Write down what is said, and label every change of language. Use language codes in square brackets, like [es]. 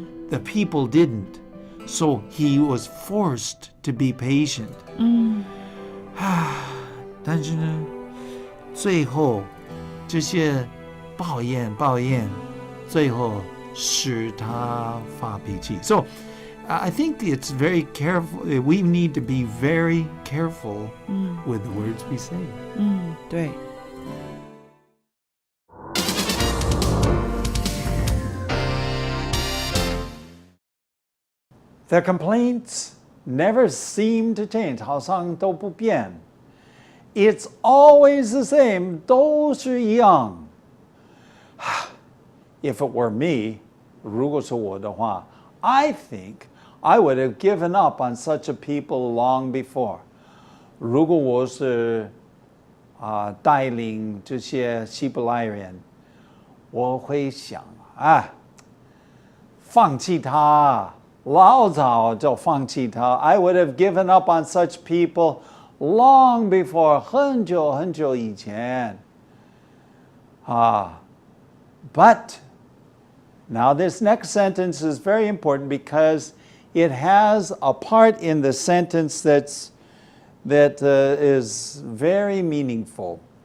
[en] The people didn't. So he was forced to be patient. [zh] 但是呢，最后这些抱怨，最后使他发脾气。 [en] So I think it's very careful. We need to be very careful with the words we say. [zh] 对。 [en] Their complaints never seem to change. [zh] 好像都不变。 [en] It's always the same. [zh] 都是一样。 [en] if it were me, [zh] 如果是我的话, [en] I think I would have given up on such a people long before. [zh] 如果我是带领这些希伯来人，我会想放弃他，老早就放弃他。 [en] I would have given up on such people long before, [zh] 很久很久以前。 [en] But now this next sentence is very important because it has a part in the sentence that is very meaningful.